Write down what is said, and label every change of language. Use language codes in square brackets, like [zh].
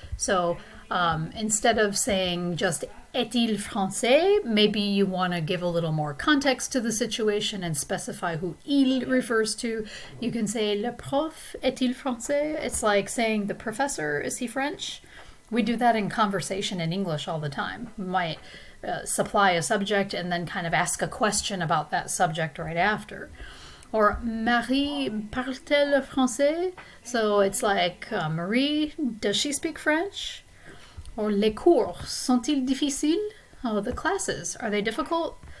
[en] So instead of saying just [fr] est-il français, [en] maybe you want to give a little more context to the situation and specify who il refers to. You can say [fr] le prof est-il français? [en] It's like saying the professor, is he French? We do that in conversation in English all the time. We might supply a subject and then kind of ask a question about that subject right after. [fr] Or Marie parle-t-elle français? [en] So it's like, Marie, does she speak French? [fr] Or les cours sont-ils difficiles? [en] Oh, the classes, are they difficult?